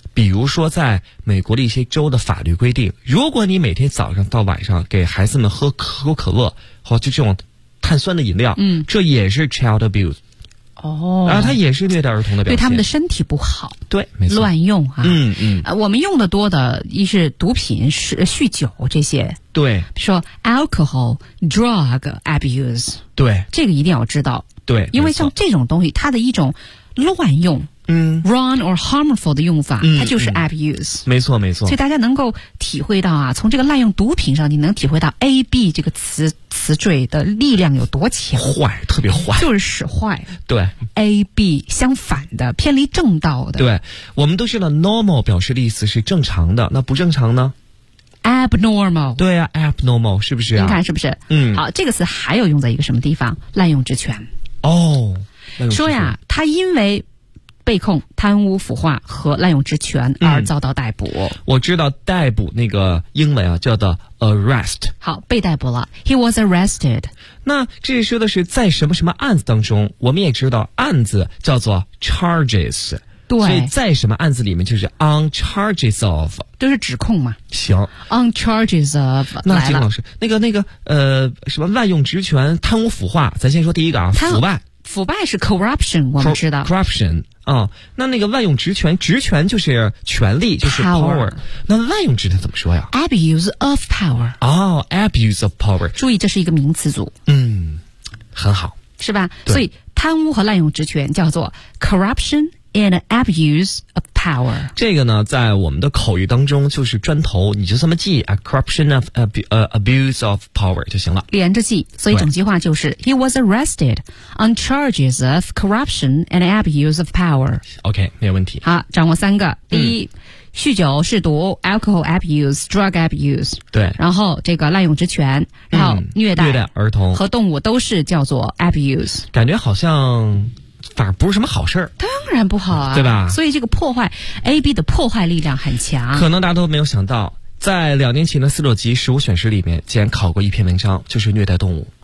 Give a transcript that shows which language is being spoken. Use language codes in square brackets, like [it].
[zh] 比如说在美国的一些州的法律规定，如果你每天早上到晚上给孩子们喝可口可乐或就这种碳酸的饮料，这也是 child abuse。然后它也是虐待儿童的表现。对他们的身体不好。对，没错。乱用啊。我们用的多的一是毒品，是酗酒这些。对。比如说 [en] alcohol, drug abuse。 [zh] 对。这个一定要知道。对。因为像这种东西它的一种乱用。 [en] wrong or harmful [zh] 的用法，它就是 abuse。没错没错。所以大家能够体会到啊，从这个滥用毒品上，你能体会到 AB 这个词缀的力量有多强。坏，特别坏。就是使坏。对。 AB 相反的，偏离正道的。对。我们都知道 normal 表示的意思是正常的，那不正常呢？ [en] abnormal。 [zh] 对啊， abnormal， 是不是啊？你看是不是？好，这个词还有用在一个什么地方？滥用职权。哦。滥用职权。说呀，他因为被控贪污腐化和滥用职权而遭到逮捕。我知道逮捕那个英文啊叫做 arrest。好，被逮捕了， [en] he was arrested。 [zh] 那这里说的是在什么什么案子当中，我们也知道案子叫做 charges。对，所以在什么案子里面就是 [en] on charges of， [zh] 就是指控嘛。行， [en] on charges of。 [zh] 那金老师，那个什么滥用职权贪污腐化，咱先说第一个啊，腐败。腐败是 corruption， 我们知道 [en] corruption 啊。 [zh] 那个滥用职权，职权就是权力，就是 [en] power。 [zh] 那滥用职权怎么说呀？ [en] abuse of power。哦， abuse of power， [zh] 注意这是一个名词组。嗯，很好，是吧？所以贪污和滥用职权叫做 [en] corruption and abuse of power。 [zh] 这个呢在我们的口语当中就是砖头，你就这么记 [en] a corruption of abuse of power [zh] 就行了，连着记。所以整句话就是 [en] he was arrested on charges of corruption and abuse of power。 [zh] OK， 没有问题。好，掌握三个。第一，酗酒嗜毒 [en] alcohol abuse drug abuse。 [zh] 对，然后这个滥用职权，然后虐待儿童和动物都是叫做 abuse。感觉好像反而不是什么好事儿，当然不好啊，对吧？所以这个破坏 AB 的破坏力量很强。可能大家都没有想到，在两年前的四六级食物选食里面，竟然考过一篇文章，就是虐待动物，